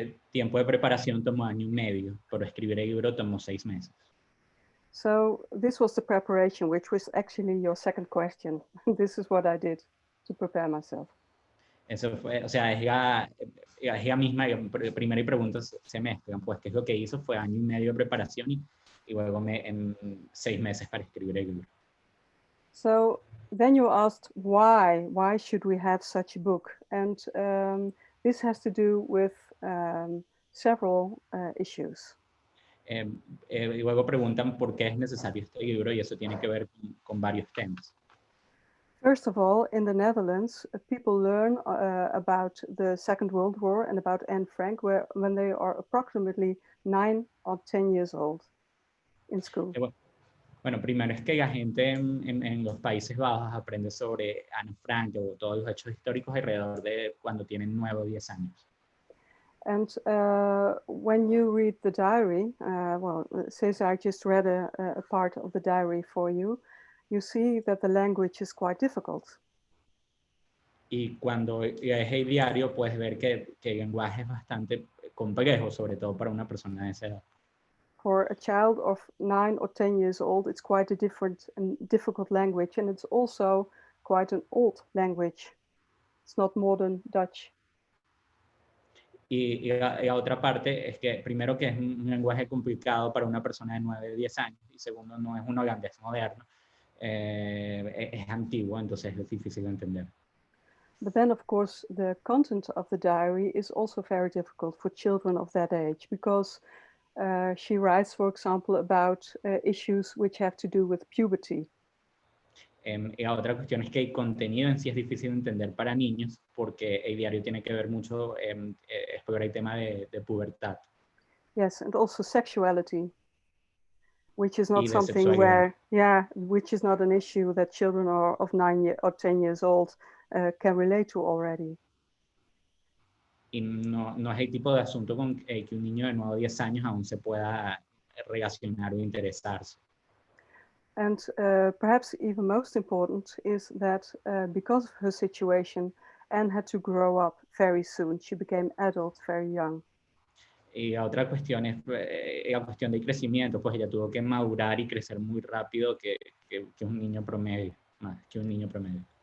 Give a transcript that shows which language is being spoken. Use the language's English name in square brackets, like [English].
[Spanish] Tiempo de preparación tomó 1 año y medio, pero escribir el libro tomó 6 meses. [English] So this was the preparation, which was actually your second question. This is what I did to prepare myself. [Spanish] Eso fue, o sea, es la misma, primera y pregunta se mezclan, pues qué es lo que hizo fue 1 año y medio de preparación y luego en 6 meses para escribir el libro. [English] So then you asked why should we have such a book? And this has to do with several issues. [Spanish] Y luego preguntan por qué es necesario este libro y eso tiene que ver con varios temas. [English] First of all, in the Netherlands, people learn about the Second World War and about Anne Frank when they are approximately 9 or 10 years old in school. [Spanish] Bueno, primero es que la gente en los Países Bajos aprende sobre Anne Frank o todos los hechos históricos alrededor de cuando tienen 9 o 10 años. [English] And when you read the diary, well, Cesar, I just read a part of the diary for you. You see that the language is quite difficult. [Spanish] Y cuando lees el diario puedes ver que el lenguaje es bastante complejo, sobre todo para una persona de esa edad. [English] For a child of 9 or 10 years old, it's quite a different and difficult language, and it's also quite an old language. It's not modern Dutch. [Spanish] Y la otra parte es que, primero, que es un lenguaje complicado para una persona de 9 o 10 años, y segundo, no es un holandés moderno, es antiguo, entonces es difícil de entender. [English] But then, of course, the content of the diary is also very difficult for children of that age, because she writes, for example, about issues which have to do with puberty. [Spanish] Y la otra cuestión es que el contenido en sí es difícil de entender para niños porque el diario tiene que ver mucho, explorar el tema de pubertad. [English] Yes, and also sexuality, which is not [Spanish] Y de [English] something [Spanish] sexualidad. [English] which is not an issue that children of 9 or 10 years old can relate to already. [Spanish] Y no es el tipo de asunto con que un niño de 9 o 10 años aún se pueda relacionar o interesarse. [English] And perhaps even most important is that because of her situation, Anne had to grow up very soon. She became adult very young. [Spanish] Y la otra cuestión es la cuestión del crecimiento, pues ella tuvo que madurar y crecer muy rápido que un niño promedio, más que un niño promedio.